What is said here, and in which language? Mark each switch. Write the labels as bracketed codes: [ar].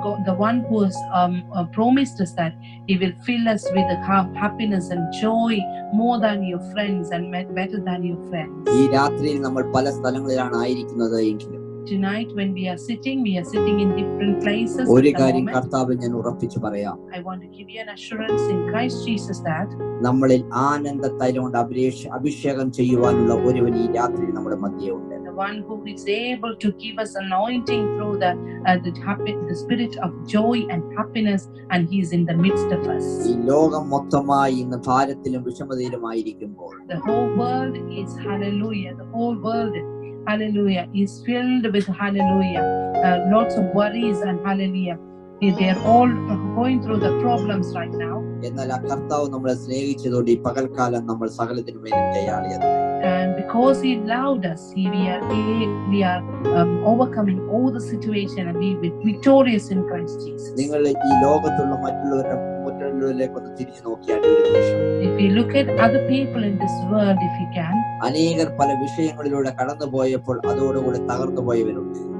[en] The one who has promised us that he will fill us with happiness and joy more than your friends and better than your friends. [ml] ഈ രാത്രിയിൽ നമ്മൾ പല സ്ഥലങ്ങളിലാണ് ആയിരിക്കുന്നത് എങ്കിലും [en] tonight when we are sitting in different places. [ml] ഒരു കാര്യം കർത്താവിൽ ഞാൻ ഉറപ്പിച്ചു പറയാം. [en] I want to give you an assurance in Christ Jesus that [ml] നമ്മളിൽ ആനന്ദ തൈലം കൊണ്ട് അഭിഷേകം ചെയ്യുവാനുള്ള ഒരുവൻ ഈ രാത്രിയിൽ നമ്മുടെ മധ്യേ ഉണ്ട്. [en] The one who is able to give us anointing through the spirit of joy and happiness, and he is in the midst of us. [ml] ഈ ലോകം മൊത്തമായി ഇന്ന് ഭാരത്തിലും വിഷമതയിലുമായിരിക്കുമ്പോൾ [en] the whole world is hallelujah the whole world hallelujah is filled with hallelujah lots of worries and hallelujah they are all going through the problems right now. [ml] എന്നാൽ ആ കർത്താവ് നമ്മളെ സ്നേഹിച്ചതുകൊണ്ട് ഈ പകൽക്കാലം നമ്മൾ സകലത്തിനും വേണ്ടി ജയാളിയാണ്. [en] And because he loved us, we are overcoming all the situation and we are victorious in Christ Jesus. [ml] നിങ്ങൾ ഈ ലോകത്തുള്ള മറ്റുള്ളവരിലേക്ക് ഒന്ന് തിരിഞ്ഞു നോക്കിയാൽ ഒരു നിമിഷം, [en] if you look at other people in this world, if you can, [ml] അനേകർ പല വിഷയങ്ങളിലൂടെ കടന്നുപോയപ്പോൾ അതോടുകൂടി തകർന്നു പോയവരുണ്ട്.